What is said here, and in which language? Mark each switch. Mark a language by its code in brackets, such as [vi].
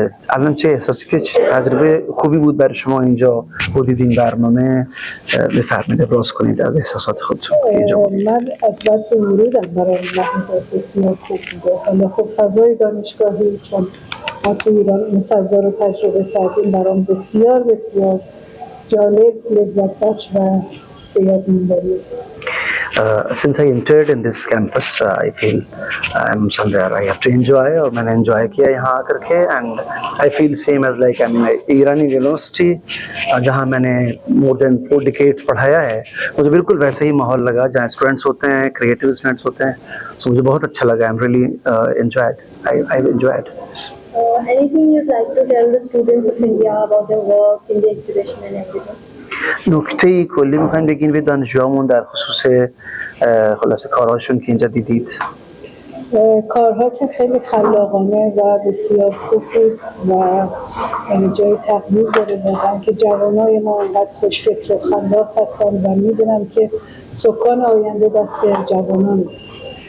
[fa] الان چه احساسی تجربه خوبی بود برای شما اینجا بودید این برنامه بفرمایید ابراز کنید از احساسات خودتون اینجا بودید. من از وقت ورودم برای لحظات بسیار خوب بوده. حالا خب فضای دانشگاهی چون ما تو ایران این فضا رو تجربه کردیم برام بسیار بسیار جالب، لذت بخش و به یاد می‌مونه. [en] since I entered in this campus, I feel I'm somewhere I have to enjoy, [hi] और मैंने enjoy किया यहाँ आकर के, [en] and I feel same as like I'm in [hi] Irani university जहाँ मैंने [en] more than 4 decades [hi] पढ़ाया है। मुझे बिल्कुल वैसे ही माहौल लगा जहाँ स्टूडेंट्स होते हैं, क्रिएटिव स्टूडेंट्स होते हैं, so मुझे बहुत अच्छा लगा। [en] I'm really enjoyed. I enjoyed. Anything you'd like to tell the students of India about their work in the exhibition and everything? [fa] نکته کلی میخوایم بگین به دانشجوامون در خصوص خلاصه کارهاشون که اینجا دیدید؟ کارها که خیلی خلاقانه و بسیار خوب بود و جای تقدیر داره واقعا که جوانای ما انقدر خوشفکر و خلاق هستن و میدونم که سکان آینده دست جوانان است.